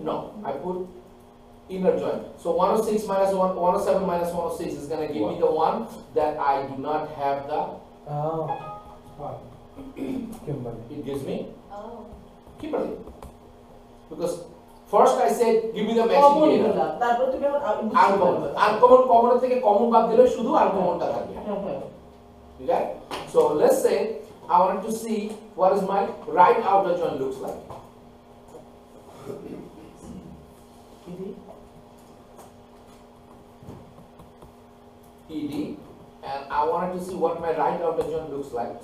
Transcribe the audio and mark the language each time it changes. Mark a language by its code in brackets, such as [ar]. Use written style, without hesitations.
[en] No, I put inner join. So 106 minus 107 minus 106 is gonna give me the one that I do not have the. Kimberly. It gives me Kimberly, because first I said give me the matching data. [bn] Uncommon, common থেকে common বাদ দিলে শুধু uncommon টা থাকবে। [en] Okay? So let's say I wanted to see what is my right outer join looks like. ED, and I wanted to see what my right outer join looks like.